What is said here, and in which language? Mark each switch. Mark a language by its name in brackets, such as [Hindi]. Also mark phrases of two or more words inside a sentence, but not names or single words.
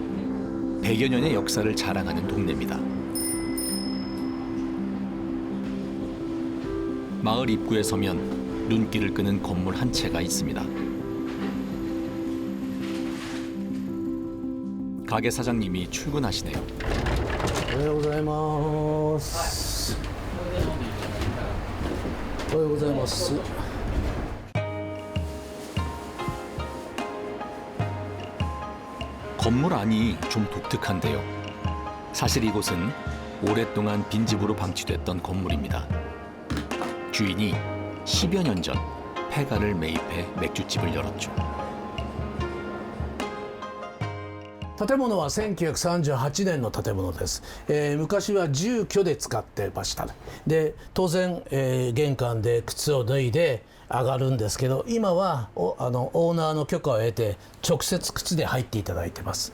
[Korean] 100여 년의 역사를 자랑하는 동네입니다. 마을 입구에 서면 눈길을 끄는 건물 한 채가 있습니다. 가게 사장님이 출근하시네요. [Japanese] おはようございます。おはようございます。 [Korean] 건물 안이 좀 독특한데요. 사실 이곳은 오랫동안 빈집으로 방치됐던 건물입니다. 주인이 10여 년 전 폐가를 매입해 맥주집을 열었죠. [Japanese] 建物は1938年の建物です、昔は住居で使ってました。で当然、玄関で靴を脱いで上がるんですけど、今はオーナーの許可を得て直接靴で入っていただいてます。